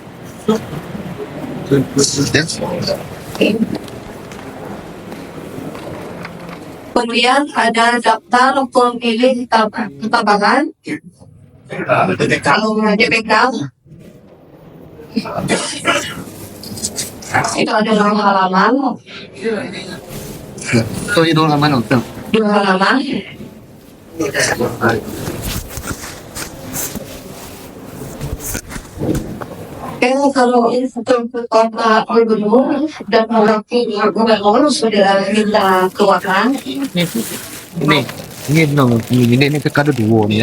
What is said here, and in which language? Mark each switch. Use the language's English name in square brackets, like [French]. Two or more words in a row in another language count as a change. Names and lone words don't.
[Indonesian] Kemudian ada daftar pemilih tambahan. Kalau DPK Itu ada 2 halaman. [Vietnamese] Tôi đi đâu làm ăn không? [Indonesian] 2 halaman. Kalau untuk kota gubernur dan wakil gubernur sudah minta keuangan. Ini kan ada dua nih ya.